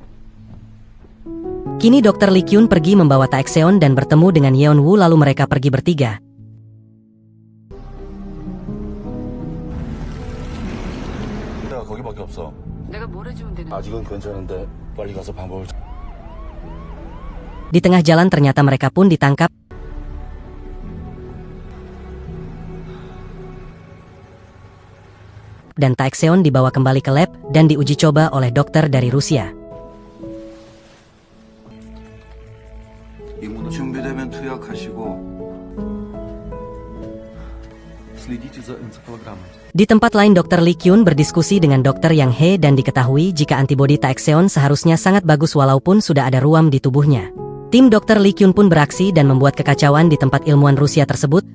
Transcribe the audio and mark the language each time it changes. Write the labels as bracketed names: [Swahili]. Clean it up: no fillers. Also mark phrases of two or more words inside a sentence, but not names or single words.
[Indonesian] Kini Dr. Lee Kyun pergi membawa Taekseon dan bertemu dengan Yeon Woo lalu mereka pergi bertiga. [Korean] 내가 거기밖에 없어. 내가 뭘 해주면 되는? 아직은 괜찮은데 빨리 가서 방법을. [Indonesian] Di tengah jalan ternyata mereka pun ditangkap. Dan Taekseon dibawa kembali ke lab dan diuji coba oleh dokter dari Rusia. [Korean] 준비되면 투약하시고 [Indonesian] Di tempat lain Dr. Lee Kyun berdiskusi dengan Dr. Yang He dan diketahui jika antibodi Taekseon seharusnya sangat bagus walaupun sudah ada ruam di tubuhnya. Tim Dr. Lee Kyun pun beraksi dan membuat kekacauan di tempat ilmuwan Rusia tersebut.